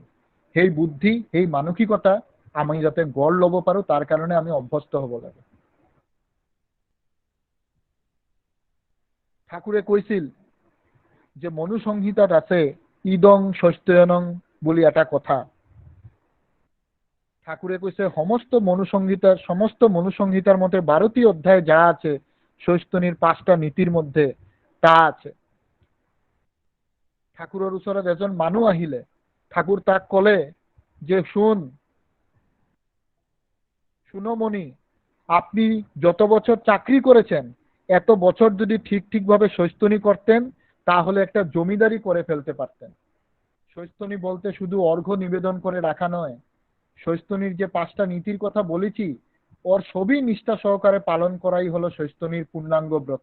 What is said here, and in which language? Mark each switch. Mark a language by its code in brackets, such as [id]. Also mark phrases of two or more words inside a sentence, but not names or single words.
[as] সেই বুদ্ধি, সেই মানসিকতা আমি যাতে গঢ় ল'ব পাৰো, তাৰ কাৰণে আমি অভ্যস্ত হ'ব লাগে। ঠাকুৰে কৈছিল যে মনু সংহিতাত আছে [sa] ইদং স্বস্ত্যয়নং [as] বুলি এটা কথা। ঠাকুৰে কৈছে [bn] সমস্ত মনুসংহিতার মধ্যে 12টি অধ্যায় যা আছে, স্বস্ত্যনির 5টা নীতির মধ্যে তা আছে। [as] ঠাকুরের ওচৰত এজন মানুহ আহিলে, [bn] ঠাকুর তাক কলে যে শুনমণি, আপনি যত বছর চাকরি করেছেন, এত বছর যদি ঠিকভাবে স্বস্ত্যনি করতেন, তাহলে একটা জমিদারি করে ফেলতে পারতেন। স্বস্ত্যনি বলতে শুধু অর্ঘ্য নিবেদন করে রাখা নয়, স্বস্ত্যনির যে 5টা নীতির কথা বলেছি, ওর সবই নিষ্ঠা সহকারে পালন করাই হলো স্বস্ত্যনির পূর্ণাঙ্গ ব্রত।